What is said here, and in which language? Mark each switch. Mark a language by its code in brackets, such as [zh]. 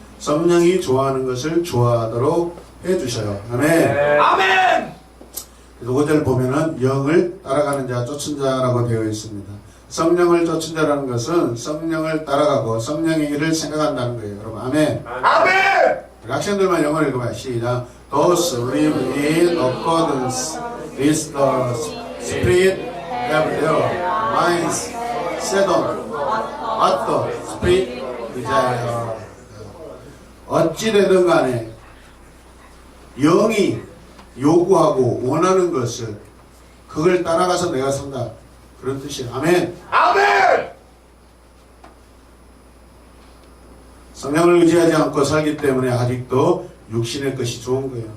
[ko] 성령이 좋아하는 것을 좋아하도록 해주셔요. 아멘. 아멘. 5절 보면은 영을 따라가는 자, 쫓은 자라고 되어 있습니다. 성령을 쫓은 자라는 것은 성령을 따라가고 성령의 일을 생각한다는 거예요. 여러분, 아멘. 아멘. 우리 학생들만 영어를 읽어봐요. 시작. [en] Those live in accordance with the Spirit have their minds set on what the Spirit desire. [ko] 어찌되든 간에 영이 요구하고 원하는 것을 그걸 따라가서 내가 산다. 그런 뜻이에요. 아멘. 아멘. 성령을 의지하지 않고 살기 때문에 아직도 육신의 것이 좋은 거예요.